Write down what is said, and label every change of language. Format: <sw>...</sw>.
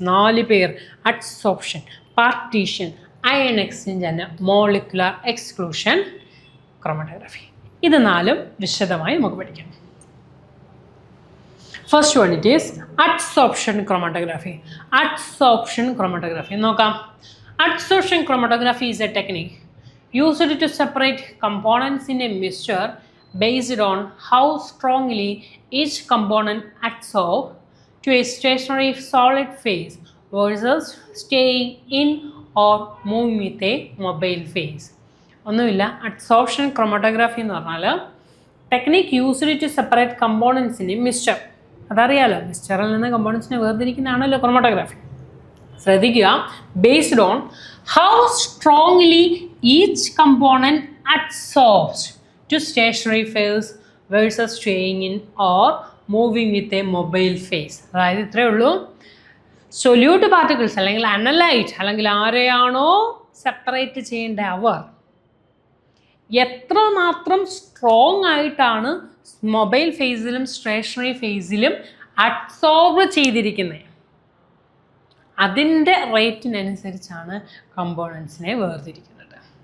<ml>4 പേർ:</ml> <en>Adsorption, partition, ion exchange and molecular exclusion chromatography.</en> <ml>ഇത് 4 വിശദമായി നമുക്ക് പഠിക്കാം.</ml> <en>First one it is adsorption chromatography.</en> <ml>Adsorption chromatography നോക്കാം.</ml> <en>Adsorption chromatography is a technique used to separate components in a mixture based on how strongly each component adsorbs to a stationary solid phase versus staying in or moving with a mobile phase.</en> <ml>ഒന്നുമില്ല,</ml> <en>adsorption chromatography</en> <ml>എന്ന് പറഞ്ഞാൽ</ml> <en>Technique used to separate components in mixture.</en> <ml>അതറിയാലോ, മിക്സ്ചറിൽ നിന്ന് കമ്പോണൻസിനെ വേർതിരിക്കുന്നതാണല്ലോ chromatography. ശ്രദ്ധിക്കുക,</ml> <en>Based on how strongly each component adsorbs to stationary phase versus staying in or moving with a mobile phase.</en> <ml>അതായത് ഇത്രയേ ഉള്ളൂ. Solute particles അല്ലെങ്കിൽ analyte അല്ലെങ്കിൽ ആരെയാണോ സെപ്പറേറ്റ് ചെയ്യേണ്ട അവർ എത്രമാത്രം സ്ട്രോങ് ആയിട്ടാണ് മൊബൈൽ ഫേസിലും സ്റ്റേഷനറി ഫേസിലും അഡ്സോർബ് ചെയ്തിരിക്കുന്നത്, അതിൻ്റെ റേറ്റിനനുസരിച്ചാണ് കമ്പോണൻസിനെ വേർതിരിക്കുന്നത്.</ml>